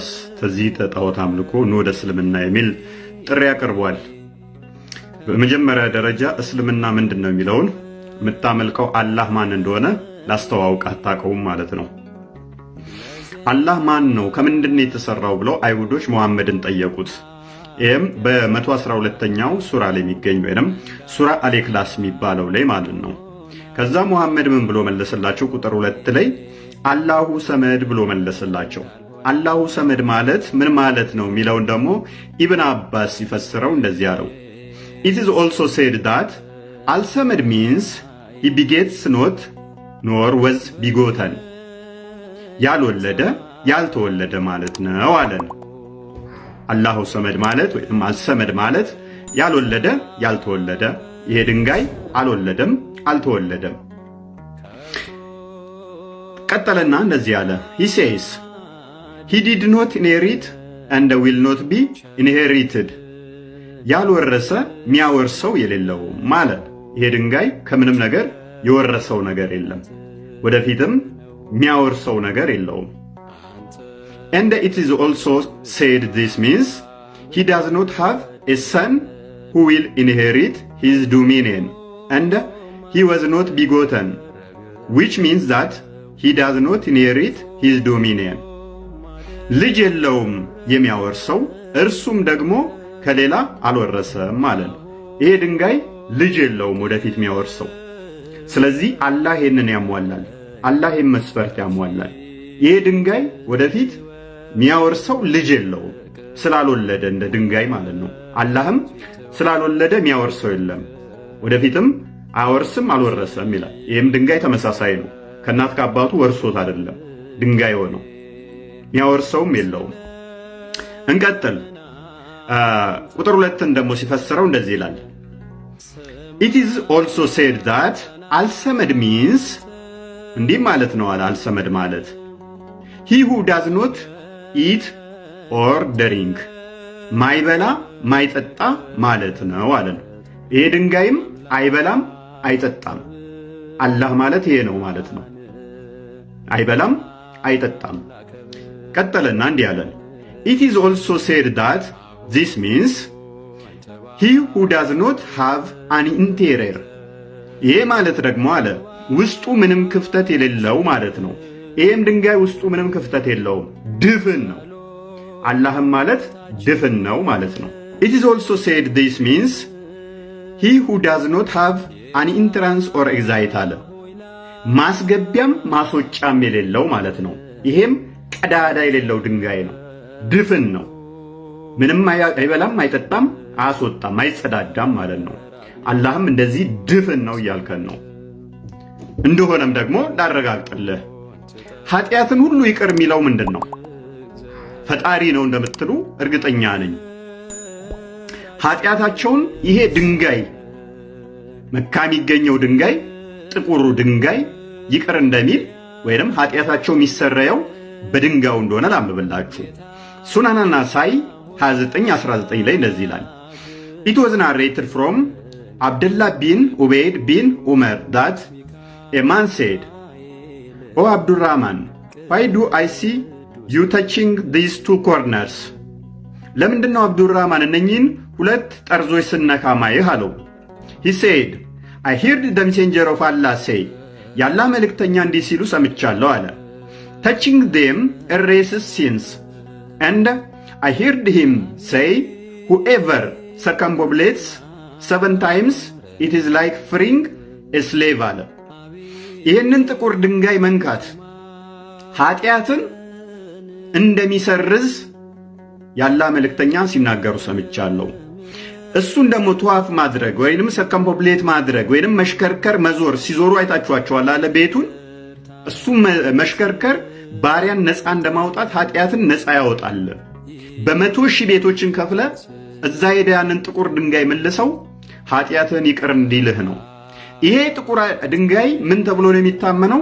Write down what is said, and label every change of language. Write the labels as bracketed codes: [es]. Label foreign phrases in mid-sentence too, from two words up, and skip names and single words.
[am] ተዚህ ጣዖት አምልኮ ኑ ወደ እስልምና የሚል ጥሪ ያቀርቧል። በመጀመሪያ ደረጃ እስልምና ምንድን ነው የሚለውን የምታመልከው አላህ ማን እንደሆነ ላስተዋውቅ፣ አታውቀውም ማለት ነው። አላህ ማን ነው ከምንድን ነው የተሰራው ብለው አይሁዶች መሐመድን ጠየቁት። ይህም በ112ኛው ሱራ ላይ የሚገኝ ወይም ሱራ አል-ኢኽላስ የሚባለው ላይ ማለት ነው። ከዛ መሐመድ ምን ብሎ መለሰላቸው? ቁጥር 2 ላይ አላሁ ሰመድ ብሎ መለሰላቸው። አላሁ ሰመድ ማለት ምን ማለት ነው የሚለውን ደግሞ ኢብን አባስ ሲፈስረው እንደዚህ አለው። [en] It is also said that Al-Samad means he begets not nor was begotten. [am] ያልወለደ ያልተወለደ ማለት ነው አለን። አላሁ ሰመድ ማለት ወይም አልሰመድ ማለት ያልወለደ ያልተወለደ፣ ይሄ ድንጋይ አልወለደም አልተወለደም። ቀጠለና እንደዚህ አለ። [en] He says he did not inherit and will not be inherited. [am] ያልወረሰ ሚያወርሰው የሌለው ማለት ይሄ ድንጋይ ከምንም ነገር የወረሰው ነገር የለም፣ ወደፊትም ሚያወርሰው ነገር የለውም። [en] And it is also said this means he does not have a son who will inherit his dominion and he was not begotten, which means that he does not inherit his dominion. [am] ልጅ የለውም የሚያወርሰው እርሱም ደግሞ ከሌላ አልወረሰም ማለት ነው። ይሄ ድንጋይ ልጅ የለውም ወደፊት የሚያወርሰው። ስለዚህ አላህ ይሄንን ያሟላል። አላህ ይሄን መስፈርት ያሟላል። ይሄ ድንጋይ ወደፊት የሚያወርሰው ልጅ የለውም ስላልወለደ እንደ ድንጋይ ማለት ነው። አላህም ስላልወለደ የሚያወርሰው የለም፣ ወደፊትም አያወርስም አልወረሰም ይላል። ይሄም ድንጋይ ተመሳሳይ ነው። ከእናት ከአባቱ ወርሶት አይደለም ድንጋይ ሆነው፣ የሚያወርሰውም የለውም። እንቀጥል። ቁጥር 2ን ደግሞ ሲፈስረው እንደዚህ ይላል። [en] It is also said that Al-Samad means [am] እንዲህ ማለት ነው አለ። አልሰመድ ማለት [en] he who does not eat or [am] drink ማይበላ ማይጠጣ ማለት ነው አለ። ይሄ ድንጋይም አይበላም አይጠጣም። አላህ ማለት ይሄ ነው ማለት ነው። አይበላም አይጠጣም። ቀጠለና እንዲህ አለ። [en] It is also said that this means he who does not have an interior [am] ይሄ ማለት ደግሞ አለ ውስጡ ምንም ክፍተት የሌለው ማለት ነው። ይሄም ድንጋይ ውስጡ ምንም ክፍተት የለውም፣ ድፍን ነው። አላህም ማለት ድፍን ነው ማለት ነው። [en] It is also said this means he who does not have an entrance or exit አለ [am] ማስገቢያም ማስወጫም የሌለው ማለት ነው። ይሄም ቀዳዳ የሌለው ድንጋይ ነው፣ ድፍን ነው። ምንም አይበላም አይጠጣም አያስወጣም አይጸዳዳም ማለት ነው። አላህም እንደዚህ ድፍን ነው እያልከን ነው። እንደሆነም ደግሞ ላረጋግጥልህ፣ ኃጢአትን ሁሉ ይቅር የሚለው ምንድን ነው? ፈጣሪ ነው እንደምትሉ እርግጠኛ ነኝ። ኃጢአታቸውን ይሄ ድንጋይ መካ የሚገኘው ድንጋይ ጥቁሩ ድንጋይ ይቅር እንደሚል ወይንም ኃጢአታቸው የሚሰረየው በድንጋዩ እንደሆነ ላምብላችሁ። ሱናን ናሳኢ 29:19 ላይ እንደዚህ ይላል። [en] It was narrated from Abdullah bin Ubayd bin Umar that a man said, "O Abdurrahman, why do I see you touching these two corners?" [am] ለምንድን ነው አብዱራህማን እነኚህን ሁለት ጠርዞች ስነካ ማየህ አለው። [en] He said, I heard the messenger of Allah say, [am] ያላህ መልእክተኛ እንዲህ ሲሉ ሰምቻለሁ አለ። [en] Touching them erases sins and I heard him say, whoever circumambulates 7 times it is like freeing a [am] slave አለ። ይህንን ጥቁር ድንጋይ መንካት ኃጢአትን እንደሚሰርዝ ያላ መልእክተኛ ሲናገሩ ሰምቻለሁ። እሱን ደግሞ ተዋፍ ማድረግ ወይንም ሰርከምፖብሌት ማድረግ ወይንም መሽከርከር መዞር ሲዞሩ አይታችኋቸዋል አለ ቤቱን። እሱ መሽከርከር ባሪያን ነፃ እንደማውጣት ኃጢአትን ነፃ ያወጣል። በ100,000 ቤቶችን ከፍለ እዛ ሄደ ያንን ጥቁር ድንጋይ መልሰው ኃጢአትን ይቅር እንዲልህ ነው። ይሄ ጥቁር ድንጋይ ምን ተብሎ ነው የሚታመነው?